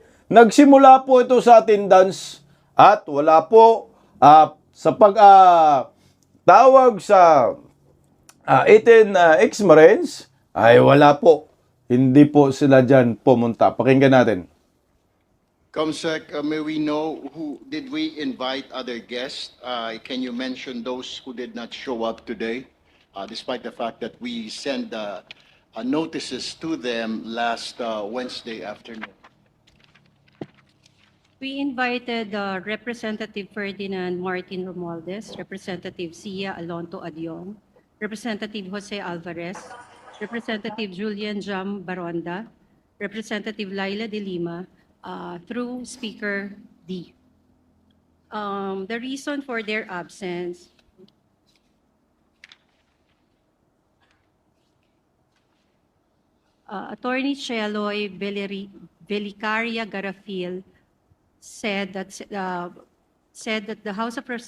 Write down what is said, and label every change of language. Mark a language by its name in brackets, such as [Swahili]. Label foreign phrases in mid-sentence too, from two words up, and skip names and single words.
[Filipino] Nagsimula po ito sa attendance at wala po sa tawag sa 18 ex-Marines ay wala po. Hindi po sila dyan pumunta. Pakinggan natin. [English] Comsec, may we know who did we invite other guests? Can you mention those who did not show up today, despite the fact that we sent notices to them last Wednesday afternoon? We invited Representative Ferdinand Martin Romualdez, Representative Sia Alonto Adion, Representative Jose Alvarez, Representative Julian Jam Baronda, Representative Laila de Lima, through Speaker D. The reason for their absence, Attorney Cheloy Belicaria Garafil said that the House of